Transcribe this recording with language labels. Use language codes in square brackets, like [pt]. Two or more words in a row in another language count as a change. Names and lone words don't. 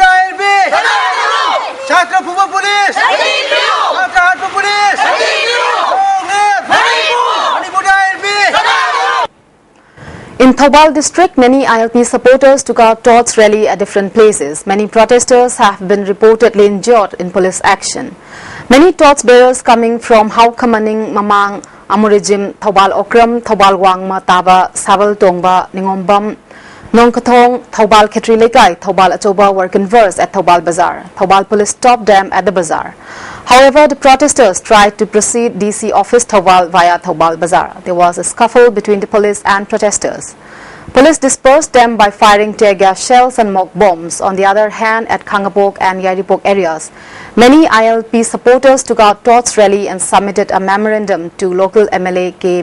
[en] In Thobal district, many ILP supporters took out torch rally at different places. Many protesters have been reportedly injured in police action. Many torch bearers coming from Haukamaning, Mamang, Amurijim, Thobal Okram, Thobal Wangma, Taba, Saval Tongba, Ningombam, Nongkathong, Thobal Khetri Lekai, Thobal Achoba were conversed at Thobal Bazaar. Thobal police stopped them at the bazaar. However, the protesters tried to proceed DC office Thobal via Thobal Bazaar. There was a scuffle between the police and protesters. Police dispersed them by firing tear gas shells and mock bombs. On the other hand, at Kangapok and Yaripok areas, many ILP supporters took out torch rally and submitted a memorandum to local MLA K.